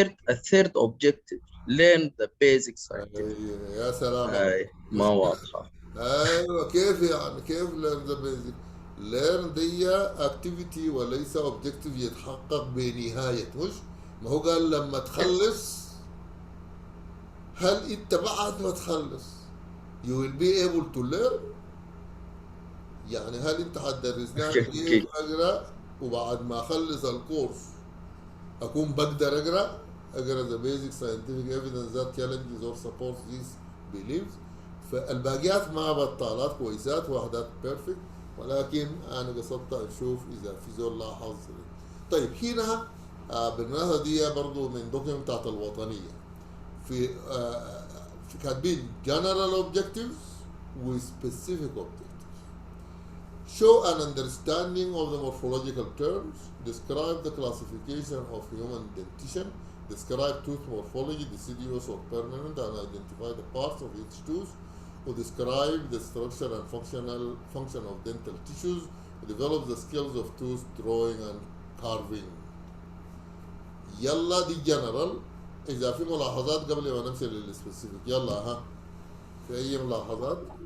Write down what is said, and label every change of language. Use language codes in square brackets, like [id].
[ar] الثيرد اوبجيكتيف [en] learn the basic scientific. [ar] يا سلام. ما واضحه. ايوه كيف يعني كيف [en] learn the basic؟ [ar] learn دي activity وليس objective يتحقق بنهاية، مش؟ ما هو قال لما تخلص، هل انت بعد ما تخلص [en] you will be able to learn؟ [ar] يعني هل انت حتدرسنا كيف اقرا وبعد ما اخلص الكورس اكون بقدر اقرا [en] the basic scientific evidence that challenges or supports these beliefs؟ [ar] فالباقيات ما بطالات كويسات وحدات بيرفكت، ولكن انا قصدت اشوف اذا في زول لاحظ. طيب هنا بالمناسبه دي برضه من دوكيومنت بتاعت الوطنيه في كاتبين [en] general objectives [ar] و [en] specific objectives. Show an understanding of the morphological terms, describe the classification of human dentition, describe tooth morphology, deciduous or permanent, and identify the parts of each tooth, or describe the structure and function of dental tissues, develop the skills of tooth drawing and carving. [ar] يلا دي general. إذا في ملاحظات قبل ما نمشي للسبيسيفيك، يلا ها في أي ملاحظات؟